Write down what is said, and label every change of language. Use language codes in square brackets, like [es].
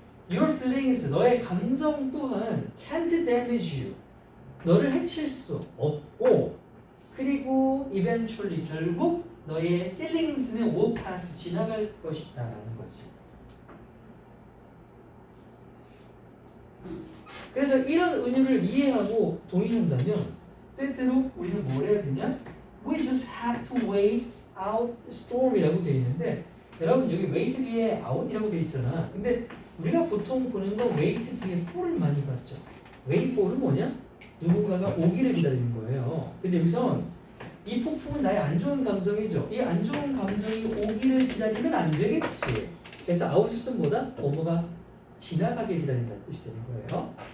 [en] your feelings, [ko] 너의 감정 또한 [en] can't damage you, [ko] 너를 해칠 수 없고 그리고 [en] eventually, [ko] 결국 너의 feelings는 [en] will pass, [ko] 지나갈 것이다 라는 거지. 그래서 이런 은유를 이해하고 동의한다면 때때로 우리는 뭘 해야 되냐? [en] We just have to wait out the storm [ko] 이라고 되어 있는데 여러분 여기 wait 뒤에 out이라고 되어 있잖아. 근데 우리가 보통 보는 건 wait 뒤에 for를 많이 봤죠. wait for은 뭐냐? 누군가가 오기를 기다리는 거예요. 근데 여기선 이 폭풍은 나의 안 좋은 감정이죠. 이 안 좋은 감정이 오기를 기다리면 안 되겠지. 그래서 out을 쓴 보다 뭐뭐가 지나가게 기다린다는 뜻이 되는 거예요.